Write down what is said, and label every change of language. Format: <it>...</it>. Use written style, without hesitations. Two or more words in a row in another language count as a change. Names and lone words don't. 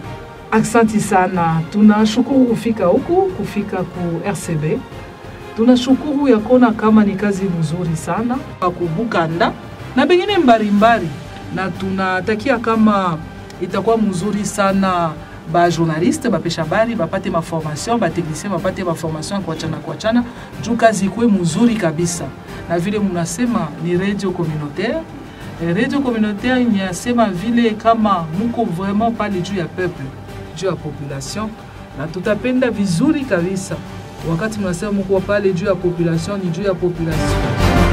<sw>Aksanti sana, tunashukuru kufika huku, kufika ku RCB. Tunashukuru ya kuona kama ni kazi nzuri sana ku Bukanda na bengine mbalimbali, na tunatakia kama itakuwa mzuri sana ba journaliste, ba pesha habari, ba pate ma formation, ba technicien ba pate ma formation kwa chana, juu kazi ikuwe mzuri kabisa. Na vile mnasema ni</sw> <fr>radio communautaire. Radio communautaire</fr> <sw>inasema vile kama muko vraiment pale juu ya peuple, juu ya population, na tutapenda vizuri kabisa. Wakati mnasema muko pale juu ya population, ni juu ya population.</sw>